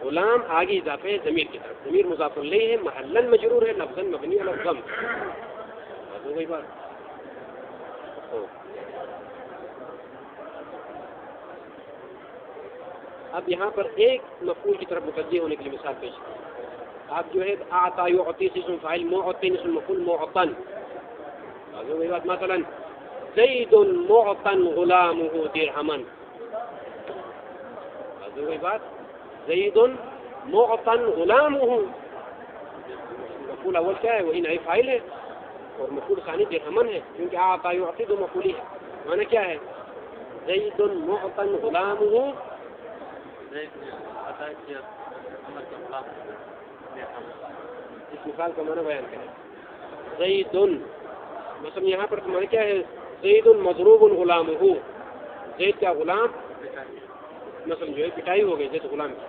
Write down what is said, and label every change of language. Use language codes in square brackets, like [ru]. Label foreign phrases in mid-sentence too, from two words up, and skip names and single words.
[ur] غلام آگے اضافہ ہے ضمیر کی طرف، ضمیر مضاف الیہ ہے، [ar] محلاً مجرور [ur] ہے، [ar] لفظاً مبنی علی الضم. [ur] ہو گئی بات. اب یہاں پر ایک مفعول کی طرف متوجہ ہونے کے لیے مثال پیش کی. آپ جو ہے [ar] اعطا یعطی [ur] سے اسم فاعل، معطن اسم مفعول، معطن. ہو گئی بات. [ar] مثلا زید معطن غلامہ درہما. [ur] ہو گئی بات. [ar] زید معطن غلامہ، [ur] مفعول اول کیا ہے؟ وہی نائب فاعل ہے، اور مفعول ثانی درہما ہے، کیونکہ [ar] اعطا یعطی [ur] دو مفعولی ہے. معنی کیا ہے؟ [ar] زید معطن غلامہ، [ur] اس مثال کا معنی بیان کریں. زید مثلا یہاں پر تمہارے کیا ہے؟ [ar] زید مضروب غلامہ، [ur] زید کا غلام مثلا جو ہے پٹائی ہو گئی، زید غلام کی.